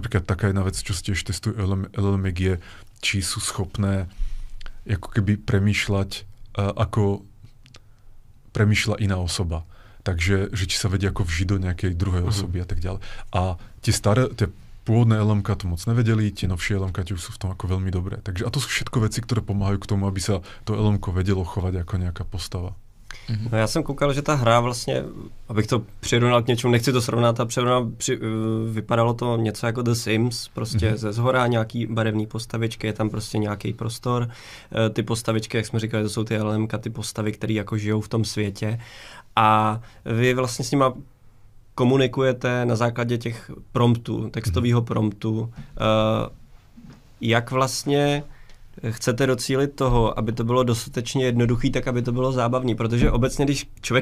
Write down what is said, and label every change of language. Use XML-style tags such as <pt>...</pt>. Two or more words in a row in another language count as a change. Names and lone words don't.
<sk>Napríklad taká jedna vec, čo sa tiež testujú LLM, je, či sú schopné ako keby premýšľať, ako premýšľa iná osoba. Takže, že či sa vedia ako vžiť do nejakej druhej osoby a tak ďalej. A tie pôvodné LLM-ka to moc nevedeli, tie novšie LLM-ka už sú v tom ako veľmi dobré. Takže, a to sú všetko veci, ktoré pomáhajú k tomu, aby sa to LLM-ko vedelo chovať ako nejaká postava.</sk> <cs>No já jsem koukal, že ta hra vlastně, abych to přirovnal k něčemu, nechci to srovnat, vypadalo to něco jako The Sims, prostě ze zhora nějaký barevný postavičky, je tam prostě nějaký prostor, ty postavičky, jak jsme říkali, to jsou ty LLMka, ty postavy, které jako žijou v tom světě a vy vlastně s nima komunikujete na základě těch promptů, textového promptu, jak vlastně chcete docílit toho, aby to bylo dostatečně jednoduchý, tak aby to bylo zábavný, protože obecně, když člověk</cs>